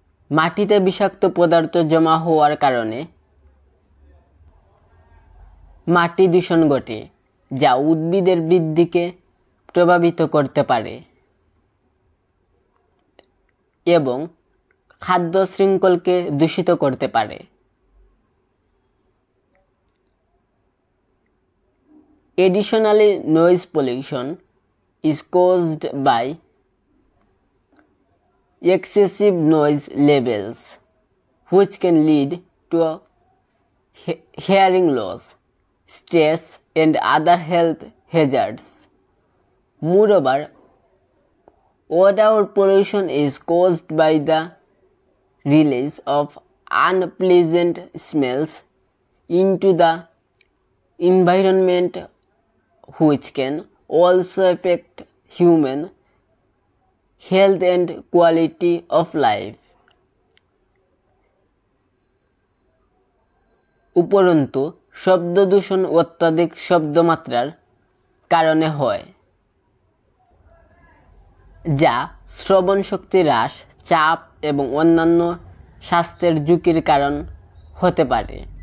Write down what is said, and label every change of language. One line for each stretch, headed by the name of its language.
Bangla: মাটিতে বিষাক্ত পদার্থ জমা হওয়ার কারণে মাটি দূষণ ঘটে, যা উদ্ভিদের বৃদ্ধিকে প্রভাবিত করতে পারে এবং খাদ্য শৃঙ্খলকে দূষিত করতে পারে।
English: Additionally, noise pollution is caused by excessive noise levels, which can lead to hearing loss, stress, and other health hazards. Moreover, odor pollution is caused by the release of unpleasant smells into the environment, which can also affect human health and quality of life.
Bangla: উপরন্তু শব্দ দূষণ অত্যধিক শব্দমাত্রার কারণে হয়, যা শ্রবণ শক্তি হ্রাস, চাপ এবং অন্যান্য স্বাস্থ্যের ঝুঁকির কারণ হতে পারে।